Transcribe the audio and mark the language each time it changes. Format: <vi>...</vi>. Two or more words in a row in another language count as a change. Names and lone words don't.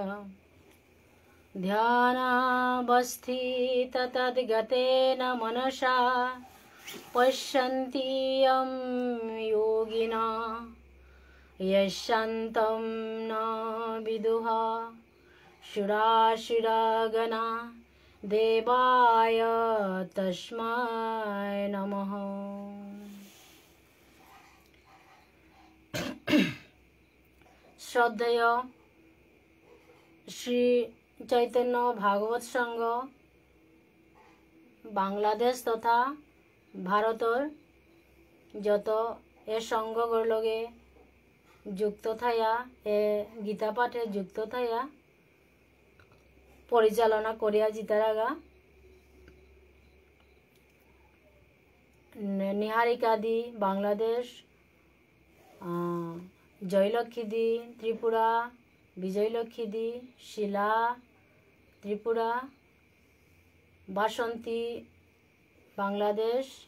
<sa>ध्यानावस्थिततद्गतेन मनसा पश्यन्ति यं योगिना यशान्तं न विदुः सुरासुरगणा देवाय तस्मै नमः।</sa> <bn>শ্রদ্ধেয় শ্রী চৈতন্য ভাগবত সংঘ বাংলাদেশ তথা ভারতর যত এ সংঘগুলোর লগে যুক্ত থাইয়া এ গীতা পাঠে যুক্ত থাইয়া পরিচালনা করিয়া জিতারাগা নিহারিকা দি বাংলাদেশ, জয়লক্ষ্মী দি ত্রিপুরা, বিজয়লক্ষ্মী দি শিলা ত্রিপুরা, বাসন্তী বাংলাদেশ</bn>